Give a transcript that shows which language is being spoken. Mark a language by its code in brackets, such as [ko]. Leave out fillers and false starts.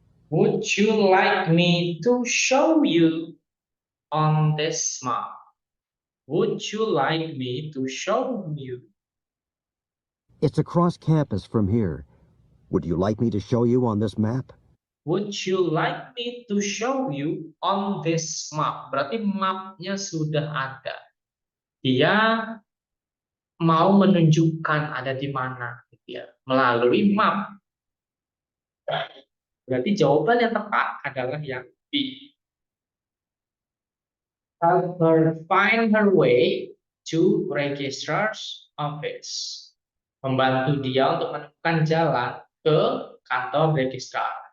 [en] Would you like me to show you on this map? Would you like me to show you? It's across campus from here. Would you like me to show you on this map? Would you like me to show you on this map? [id] Berarti mapnya sudah ada. Dia mau menunjukkan ada di mana, gitu ya, melalui map. Berarti jawaban yang tepat adalah yang B. [en] Help her find her way to registrar's office. [id] Membantu dia untuk menemukan jalan ke kantor registrar.